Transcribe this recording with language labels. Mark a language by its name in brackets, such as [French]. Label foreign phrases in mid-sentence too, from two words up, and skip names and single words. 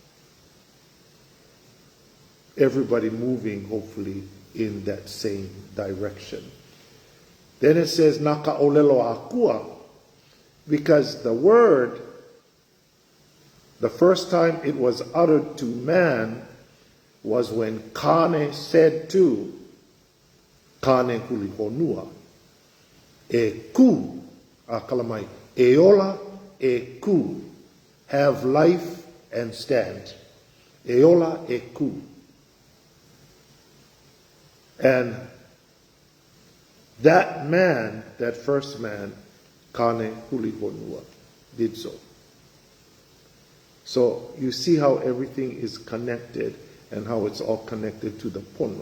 [English] Everybody moving, hopefully, in that same direction. Then it says, [Hawaiian] MOʻOʻELO akua, [English] because the word, the first time it was uttered to man was when Kane said to KANEHULIHONUA, [Hawaiian] e ku, kalamai, eola e ku, [English] have life and stand. [Hawaiian] Eola e ku. [English] And that man, that first man, KANEHULIHONUA, did so. So you see how everything is connected and how it's all connected to the pono.